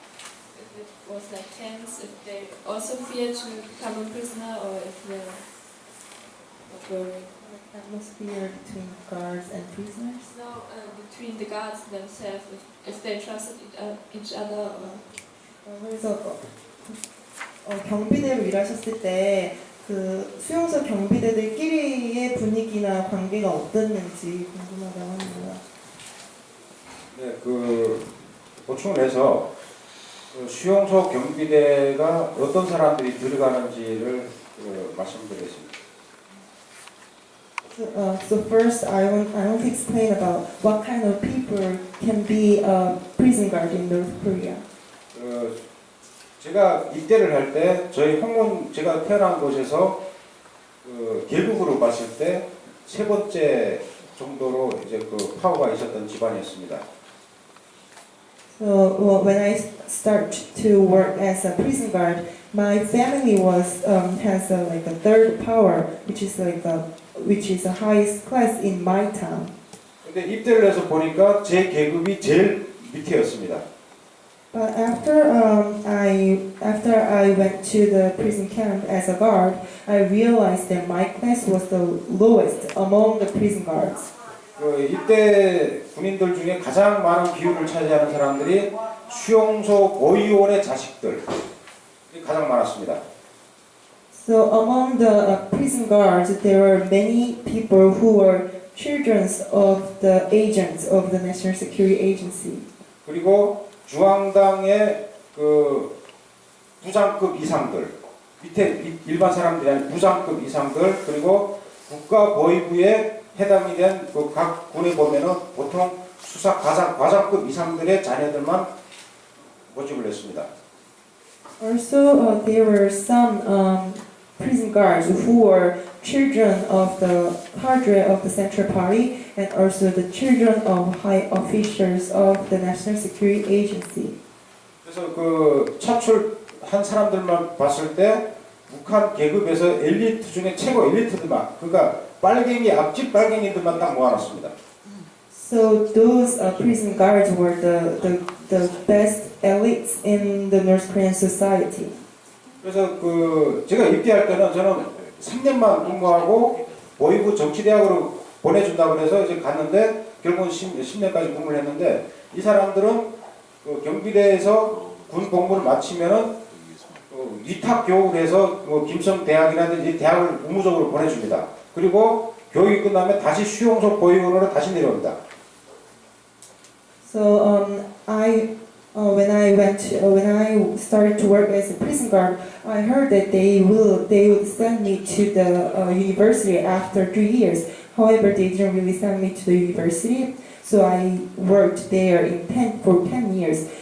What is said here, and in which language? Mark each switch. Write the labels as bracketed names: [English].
[English] If it was like tense, if they also feared to become a prisoner, or if they were not worried? Atmosphere between guards and prisoners. No, between the guards themselves, if they trusted each other, or [Korean] 그래서 경비대로 일하셨을 때 그 수용소 경비대들끼리의 분위기나 관계가 어땠는지 궁금하다고 합니다. 네, 그 보충을 해서 그 수용소 경비대가 어떤 사람들이 들어가는지를 말씀드리겠습니다. [English] So first, I want to explain about what kind of people can be a prison guard in North Korea. [Korean] 제가 입대를 할 때 저희 홍문 제가 태어난 곳에서 계급으로 봤을 때 세 번째 정도로 이제 그 파워가 있었던 집안이었습니다. [English] So when I start to work as a prison guard, my family has like a third power, which is the highest class in my town. [Korean] 근데 입대를 해서 보니까 제 계급이 제일 밑이었습니다. [English] But after I went to the prison camp as a guard, I realized that my class was the lowest among the prison guards. [Korean] 입대 군인들 중에 가장 많은 비율을 차지하는 사람들이 수용소 보위원의 자식들이 가장 많았습니다. [English] So among the prison guards, there were many people who were children of the agents of the National Security Agency. [Korean] 그리고 중앙당의 그 부장급 이상들, 밑에 일반 사람들이 아닌 부장급 이상들, 그리고 국가보위부에 해당이 된 그 각 군에 보면은 보통 수사 과장급 이상들의 자녀들만 모집을 했습니다. [English] Also, there were some prison guards who were children of the cadre of the Central Party and also the children of high officials of the National Security Agency. [Korean] 그래서 그 차출한 사람들만 봤을 때 북한 계급에서 엘리트 중에 최고 엘리트들만, 그러니까 빨갱이 앞집 빨갱이들만 딱 모아놨습니다. [English] So those prison guards were the best elites in the North Korean society. [Korean] 그래서 그 제가 입대할 때는 저는 3년만 근무하고 보위부 정치대학으로 보내준다고 그래서 이제 갔는데 결국은 10년까지 근무를 했는데 이 사람들은 그 경비대에서 군 복무를 마치면은 위탁 교육을 해서 뭐 김성 대학이라든지 대학을 의무적으로 보내줍니다. 그리고 교육이 끝나면 다시 수용소 보위원으로 다시 내려옵니다. [English] So when I started to work as a prison guard, I heard that they would send me to the university after 3 years. However, they didn't really send me to the university, so I worked there for 10 years.